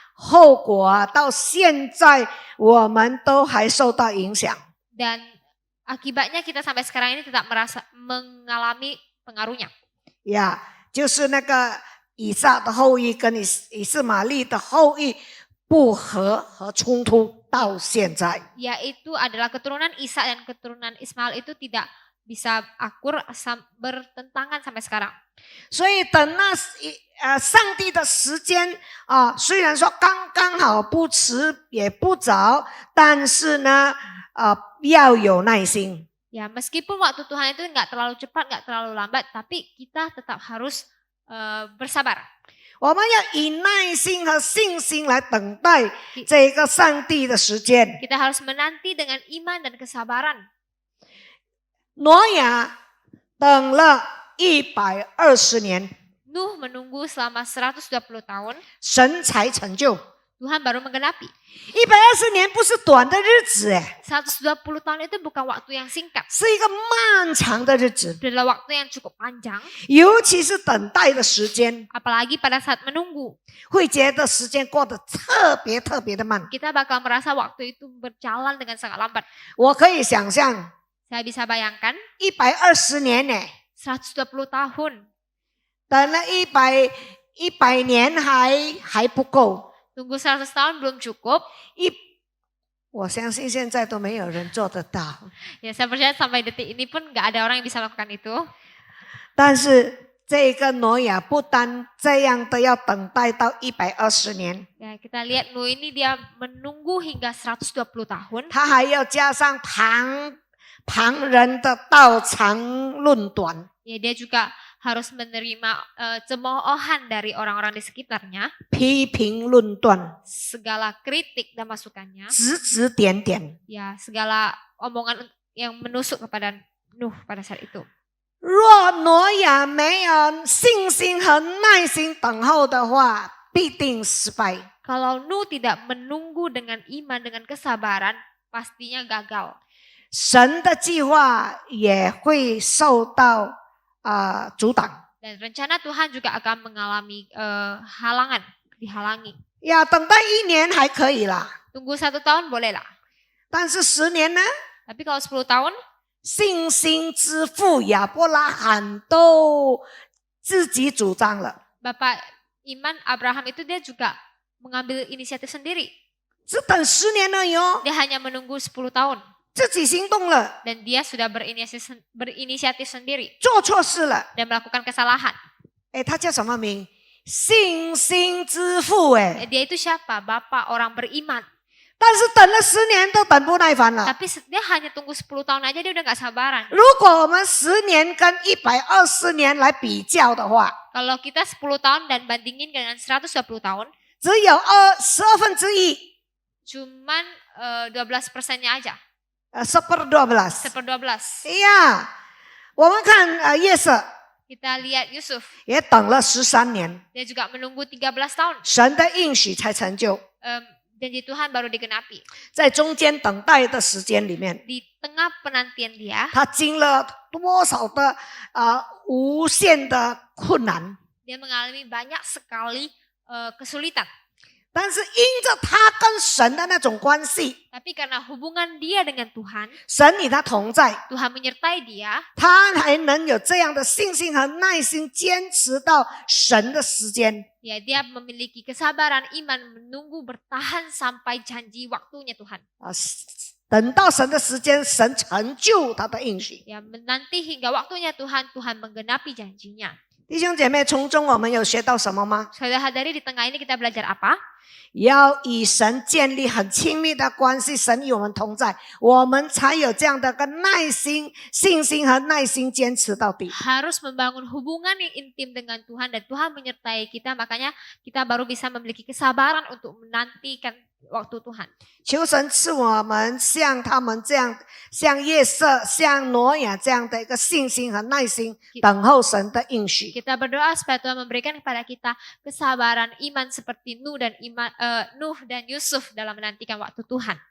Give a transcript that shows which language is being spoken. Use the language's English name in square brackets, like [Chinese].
[Chinese] 后果到现在我们都还受到影响。 [Indonesian] Dan akibatnya kita sampai sekarang ini tetap mengalami pengaruhnya. [Chinese] 呀，就是那个以撒的后裔跟以斯玛利的后裔不和和冲突到现在。 [Indonesian] Yaitu adalah keturunan Ishak dan keturunan Ismail itu tidak bisa akur, bertentangan sampai sekarang. [Chinese] 所以等那上帝的时间啊，虽然说刚刚好，不迟也不早，但是呢，要有耐心。 [Indonesian] Ya, meskipun waktu Tuhan itu nggak terlalu cepat, nggak terlalu lambat, tapi kita tetap harus bersabar. [Chinese] 我们要以耐心和信心来等待这个上帝的时间。 [Indonesian] Kita harus menanti dengan iman dan kesabaran. [Chinese] 挪亚等了120年， [Indonesian] Nuh menunggu selama 120 tahun, [Chinese] 神才成就。 [Indonesian] Tuhan baru menggenapi. [Chinese] 120年不是短的日子， [Indonesian] 120 tahun itu bukan waktu yang singkat. [Chinese] 是一个漫长的日子， [Indonesian] Itu adalah waktu yang cukup panjang, [Chinese] 尤其是等待的时间， [Indonesian] apalagi pada saat menunggu. [Chinese] 会觉得时间过得特别特别的慢。 [Indonesian] Kita bakal merasa waktu itu berjalan dengan sangat lambat. [Chinese] 我可以想象 [Indonesian] Saya bisa bayangkan [Chinese] 120年呢， [Indonesian] 120 tahun, [Chinese] 等了100年还不够。 [Indonesian] tunggu 100 tahun belum cukup. [Chinese] 我相信现在都没有人做得到。 [Indonesian] Ya, saya percaya sampai detik ini pun nggak ada orang yang bisa melakukan itu. [Chinese] 但是这个挪亚不单这样的要等待到120年， [Indonesian] Ya, kita lihat Nuh ini dia menunggu hingga 120 tahun. [Chinese] 他还要加上旁人的道长论短， [Indonesian] Ya, dia juga harus menerima cemoohan dari orang-orang di sekitarnya, [Chinese] 批评论断， [Indonesian] segala kritik dan masukannya, [Chinese] 指指点点。 [Indonesian] ya segala omongan yang menusuk kepada Nuh pada saat itu. [Chinese] 若挪亚没有信心和耐心等候的话，必定失败。 [Indonesian] Kalau Nuh tidak menunggu dengan iman, dengan kesabaran, pastinya gagal. [Chinese] 神的计划也会受到阻挡。 [Indonesian] Dan rencana Tuhan juga akan mengalami halangan, dihalangi. [Chinese] 呀，等待1年还可以啦， [Indonesian] Tunggu 1 tahun boleh lah. [Chinese] 但是10年呢？ [Indonesian] Tapi kalau 10 tahun, [Chinese] 信心之父亚伯拉罕都自己主张了， [Indonesian] Bapak Iman Abraham itu dia juga mengambil inisiatif sendiri. [Chinese] 只等10年而已哦， [Indonesian] Dia hanya menunggu 10 tahun. [Chinese] 自己行动了， [Indonesian] Dan dia sudah berinisiatif sendiri [Chinese] 做错事了。 [Indonesian] dan melakukan kesalahan. [Chinese] 哎，他叫什么名？信心之父哎， [Indonesian] Dia itu siapa? Bapak orang beriman. [Chinese] 但是等了10年都等不耐烦了。 [Indonesian] Tapi dia hanya tunggu 10 tahun aja dia udah gak sabaran. [Chinese] 如果我们10年跟120年来比较的话， [Indonesian] Kalau kita 10 tahun dan bandingin dengan 120 tahun, [Chinese] 只有1/12， [Indonesian] cuman 12%-nya aja. [Chinese] 1/12。 [Indonesian] 1/12. [Chinese] 呀，我们看约瑟 [Indonesian] Kita lihat Yusuf, [Chinese] 也等了13年， [Indonesian] dia juga menunggu 13 tahun. [Chinese] 神的应许才成就。 [Indonesian] Janji Tuhan baru digenapi. [Chinese] 在中间等待的时间里面， [Indonesian] Di tengah penantian dia, [Chinese] 他经了多少的无限的困难， [Indonesian] dia mengalami banyak sekali kesulitan. [Chinese] 但是因着他跟神的那种关系， [Indonesian] Tapi karena hubungan dia dengan Tuhan, [Chinese] 神与他同在， [Indonesian] Tuhan menyertai dia, [Chinese] 他还能有这样的信心和耐心，坚持到神的时间。 [Indonesian] ya dia memiliki kesabaran iman menunggu bertahan sampai janji waktunya Tuhan. [Chinese] 等到神的时间，神成就他的应许。 [Indonesian] Ya, nanti hingga waktunya Tuhan menggenapi janjinya. [Chinese] 弟兄姐妹，从中我们有学到什么吗？ [Indonesian] Saudara-saudari, di tengah ini kita belajar apa? [Chinese] 要与神建立很亲密的关系，神与我们同在，我们才有这样的个耐心、信心和耐心坚持到底。 [Indonesian] Harus membangun hubungan yang intim dengan Tuhan dan Tuhan menyertai kita, makanya kita baru bisa memiliki kesabaran untuk menantikan waktu Tuhan. [Chinese] 求神赐我们像他们这样，像约瑟、像挪亚这样的一个信心和耐心，等候神的应许。 [Indonesian] Kita berdoa supaya Tuhan memberikan kepada kita kesabaran iman seperti Nuh dan Yusuf dalam menantikan waktu Tuhan.